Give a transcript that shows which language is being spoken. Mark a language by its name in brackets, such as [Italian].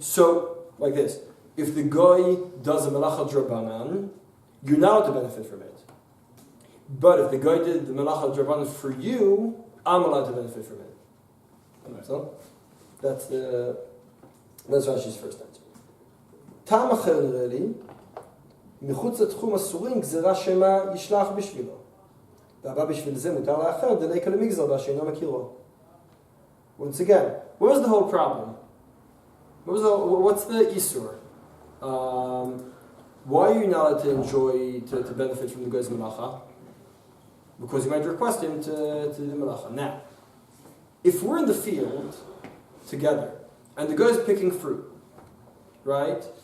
[English] So, like this. If the Goy does a Melacha Drabanan, you're not allowed to benefit from it. But if the Goy did the Melacha Drabanan for you, I'm allowed to benefit from it. So, that's Rashi's first answer. [Hebrew] טעם אחר נראה לי, מחוץ לתחום אסורים גזירה שמה ישלח בשבילו. והבא בשביל זה מותר לאחר דליקה למגזר בה שאינו מכירו. [English] Once again, what was the whole problem? What's the isur? Why are you not allowed to enjoy, to benefit from the Goy's Melacha? Because you might request him to do the Melacha. Now, if we're in the field together, and the Goy is picking fruit, right?